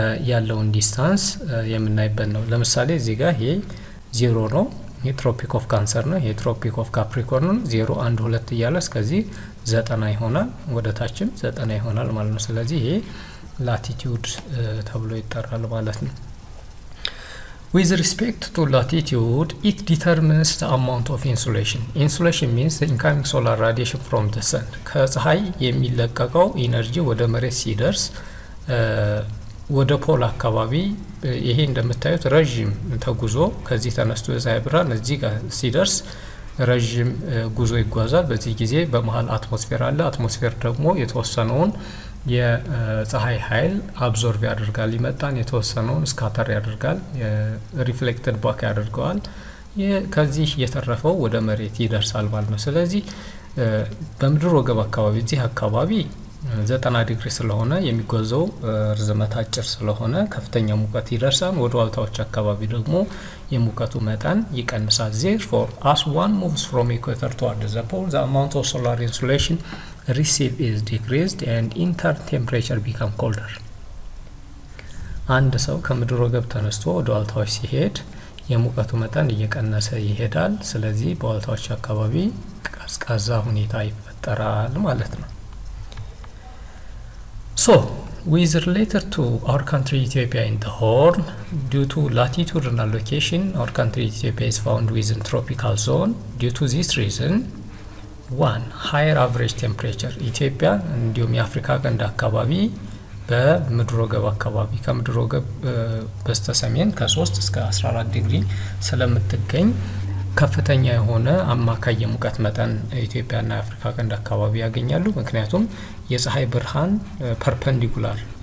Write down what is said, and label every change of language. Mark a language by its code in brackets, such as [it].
[am] ያለውን ዲስታንስ የምናይበት ነው። ለምሳሌ እዚህ ጋር ይሄ 0 ነው። ይሄ ትሮፒክ ኦፍ ካንሰር ነው። ይሄ ትሮፒክ ኦፍ ካፕሪኮርን ነው። 0 1 2 እያለ እስከዚህ 90 ይሆናል። ወደ ታችም 90 ይሆናል ማለት ነው። ስለዚህ ይሄ ላቲቲዩድ ተብሎ ይጠራል ማለት ነው። [en] With respect to latitude, it determines the amount of insolation. Insolation means the incoming solar radiation from the sun. [am] ከፀሐይ የሚለቀቀው ኢነርጂ ወደ መሬት ሲደርስ ወደ ፖል አካባቢ ይሄ እንደምታዩት ረጅም ተጉዞ ከዚህ ተነስቶ የፀሐይ ብርሃን እዚህ ጋር ሲደርስ ረጅም ጉዞ ይጓዛል። በዚህ ጊዜ በመሃል አትሞስፌር አለ። አትሞስፌር ደግሞ የተወሰነውን የፀሐይ ኃይል አብዞርቭ ያደርጋል፣ ይመጣን የተወሰነውን ስካተር ያደርጋል፣ ሪፍሌክትድ ባክ ያደርገዋል። ከዚህ የተረፈው ወደ መሬት ይደርሳል ማለት ነው። ስለዚህ በምድር ወገብ አካባቢ እዚህ አካባቢ 90 ዲግሪ ስለሆነ የሚጓዘው ርዝመት አጭር ስለሆነ ከፍተኛ ሙቀት ይደርሳል። ወደ ዋልታዎች አካባቢ ደግሞ የሙቀቱ መጠን ይቀንሳል። [en] therefore as one moves from equator toward the pole the amount of solar insolation received is decreased and internal temperature become colder. [am] አንድ ሰው ከምድር ወገብ ተነስቶ ወደ ዋልታዎች ሲሄድ የሙቀቱ መጠን እየቀነሰ ይሄዳል። ስለዚህ በዋልታዎች አካባቢ ቀዝቃዛ ሁኔታ ይፈጠራል ማለት ነው። [en] So, with related to our country Ethiopia in the Horn, due to latitudinal location, our country Ethiopia is found within tropical zone. Due to this reason, 1. Higher average temperature. [am] ኢትዮጵያ እንዲሁም የአፍሪካ ቀንድ አካባቢ በምድር ወገብ አካባቢ ከምድር ወገብ በስተሰሜን ከ3 እስከ 14 ዲግሪ ስለምትገኝ ከፍተኛ የሆነ አማካይ የሙቀት መጠን ኢትዮጵያና የአፍሪካ ቀንድ አካባቢ ያገኛሉ። ምክንያቱም የፀሐይ ብርሃን ፐርፐንዲኩላር